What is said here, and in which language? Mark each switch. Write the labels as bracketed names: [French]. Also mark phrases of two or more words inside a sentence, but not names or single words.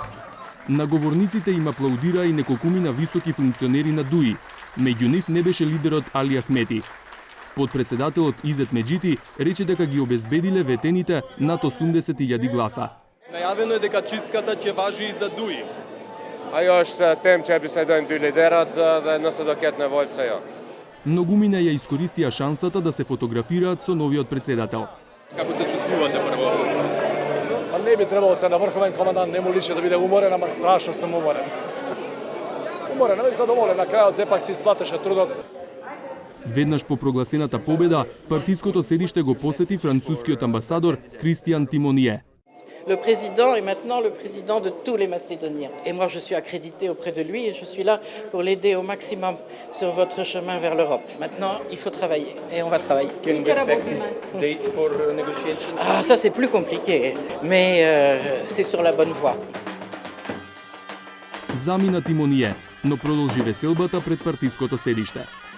[Macedonian] На говорниците им аплаудира и неколкумина високи функционери на ДУИ. Меѓу нив не беше лидерот Али Ахмети. Подпредседателот Изет Меджити рече дека ги обезбедиле ветените над 80.000 гласа. Најавено е дека чистката ќе важи и за ДУИ. [Albanian] Ajo është temë që e bisedojnë dy liderat dhe nëse do ketë nevojë pse jo. [Macedonian] Многумина ја искористија шансата да се фотографираат со новиот председател. Како се чувствувате прво? Па не би требало се на врховен командант, не му личи да буде уморен, ама страшно сам уморен. Уморен, али задоволен, на крај зепак си исплатеше трудот. Веднаш по прогласената победа, партиското седиште го посети францускиот амбасадор Кристијан Тимоние. [French] Le président est maintenant le président de tous les Macédoniens. Et moi, je suis accrédité auprès de lui et je suis là pour l'aider au maximum sur votre chemin vers l'Europe. Maintenant, il faut travailler et on va travailler. [English] Can we expect date for negotiations? [French] Ah, ça, c'est plus compliqué, mais c'est sur la bonne voie. [Macedonian] Замина Тимоние, но продолжи веселбата пред партиското седиште.